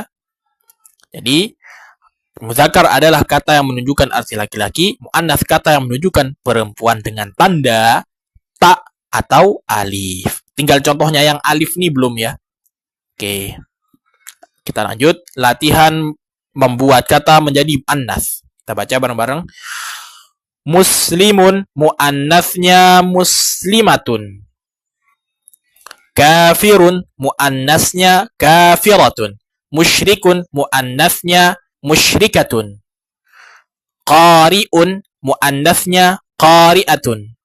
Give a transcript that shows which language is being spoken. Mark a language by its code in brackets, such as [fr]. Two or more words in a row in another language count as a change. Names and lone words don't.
[id] Jadi muzakkar adalah kata yang menunjukkan arti laki-laki, mu'annas kata yang menunjukkan perempuan dengan tanda tak atau alif. Tinggal contohnya yang alif nih belum ya. Oke. Kita lanjut. Latihan membuat kata menjadi mu'annas. Kita baca bareng-bareng. Muslimun, mu'annasnya muslimatun. Kafirun, mu'annasnya kafiratun. Musyrikun, mu'annasnya musyrikatun. Qari'un, mu'annasnya qari'atun.